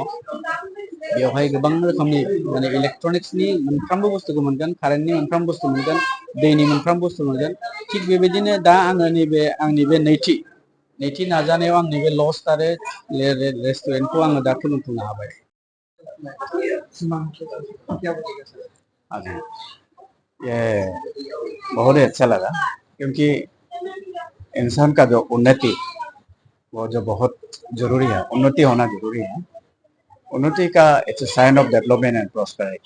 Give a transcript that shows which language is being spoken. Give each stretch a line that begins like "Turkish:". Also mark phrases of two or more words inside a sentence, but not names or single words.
Bodo: बेवहाय गोबां रोखोमनि माने इलेक्ट्रनिक्सनि मोनफ्रोमबो बुस्थुखौ मोनगोन, कारेन्टनि मोनफ्रोम बुस्थु मोनगोन, दैनि मोनफ्रोम बुस्थु मोनगोन। थिग बेबायदिनो दा आङो आंनि बे नैथि नाजानायाव आंनि बे लज आरो रेस्टुरेन्टखौ आङो दा खुलिफुंनो हाबाय।
Hindi: ये बहुत ही अच्छा लगा क्योंकि इंसान का जो उन्नति वो जो बहुत जरूरी है, उन्नति होना जरूरी है।
English: उन्नति का it's a sign of development and prosperity.